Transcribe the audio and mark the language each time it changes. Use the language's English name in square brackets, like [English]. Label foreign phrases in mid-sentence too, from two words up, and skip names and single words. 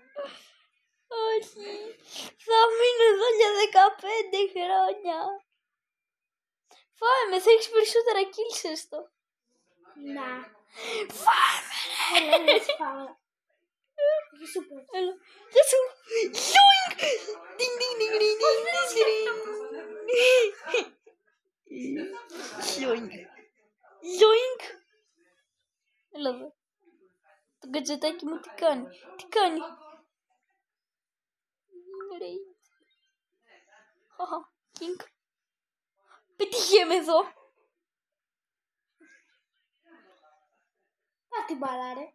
[Greek] Όχι. Θα μείνω εδώ για 15 χρόνια. Φάε με, θα έχεις περισσότερα kills έστω. Να. Φάε με ρε! Έλα, να σε φάω. Έχει σούπερ. Έλα. Γεια σου! [English] Yoink! Ding ding ding ding ding ding. Yoink. Yoink. [Greek] Έλα εδώ. Το κατζετάκι μου τι κάνει? Ρε. Χαχα. Κίνκ. Πετύχε εδώ. Πάρ' την μπάλα ρε.